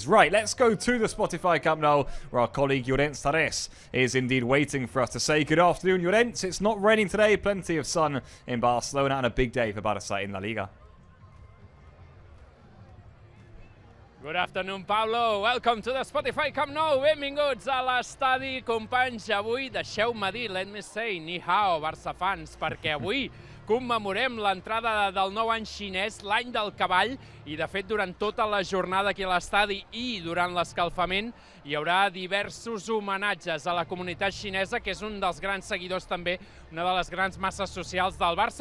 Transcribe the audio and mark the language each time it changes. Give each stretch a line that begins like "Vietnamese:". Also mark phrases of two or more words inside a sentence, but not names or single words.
English: Right, let's go to the Spotify Camp Nou, where our colleague Llorenç Tarés is indeed waiting for us to say good afternoon, Llorenç. It's not raining today. Plenty of sun in Barcelona and a big day for Barça in La Liga. Good afternoon, Pablo. Welcome to the Spotify Camp Nou.
Catalan: Benvinguts a l'estadi, companys. Avui, deixeu-me dir,
English: let me say,
Chinese: ni hao,
Catalan: Barça fans, perquè avui commemorem l'entrada del nou any xinès, l'any del cavall, i de fet durant tota la jornada aquí a l'estadi i durant l'escalfament hi haurà diversos homenatges a la comunitat xinesa, que és un dels grans seguidors també, una de les grans masses socials del Barça.